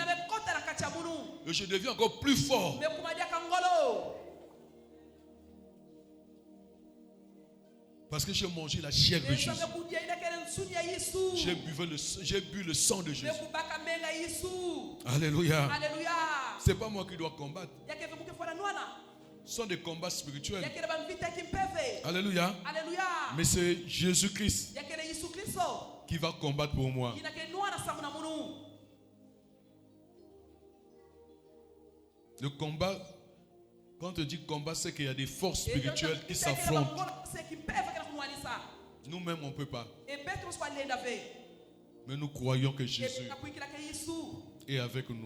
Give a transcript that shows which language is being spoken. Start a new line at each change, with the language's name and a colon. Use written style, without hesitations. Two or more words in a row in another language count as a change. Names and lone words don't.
French: Et je deviens encore plus fort. Parce que j'ai mangé la chair de Jésus. J'ai bu le sang de Jésus. Alléluia. C'est pas moi qui dois combattre. sont des combats spirituels.
Kongo: yakele bamvita kimpeve.
French: Alléluia. Alléluia. Mais c'est Jésus-Christ
Kongo: yakele Yesu Kristo
French: qui va combattre pour moi.
Kongo: yinake nuana samu na munu.
French: Le combat, quand on dit combat, c'est qu'il y a des forces spirituelles qui s'affrontent. Nous-mêmes, on ne peut pas. Mais nous croyons que Jésus est avec nous.